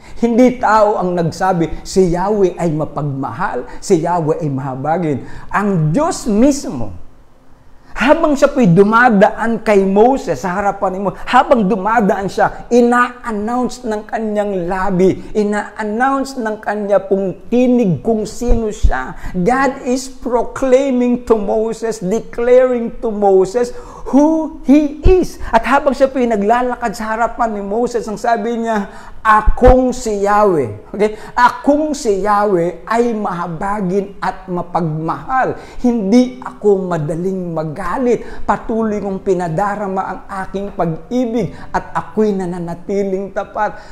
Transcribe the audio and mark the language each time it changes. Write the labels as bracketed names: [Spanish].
[Filipino] Hindi tao ang nagsabi, si Yahweh ay mapagmahal, si Yahweh ay mahabagin. Ang Diyos mismo, habang siya po'y dumadaan kay Moses sa harapan ni Moses, habang dumadaan siya, ina-announce ng kanyang labi, ina-announce ng kanya pong tinig kung sino siya. [English] God is proclaiming to Moses, declaring to Moses who He is. [Filipino] At habang siya po'y naglalakad sa harapan ni Moses, ang sabi niya, akong si Yahweh. Okay? Akong si Yahweh ay mahabagin at mapagmahal. Hindi ako madaling magalit. Patuloy kong pinadarama ang aking pag-ibig at ako'y nananatiling tapat.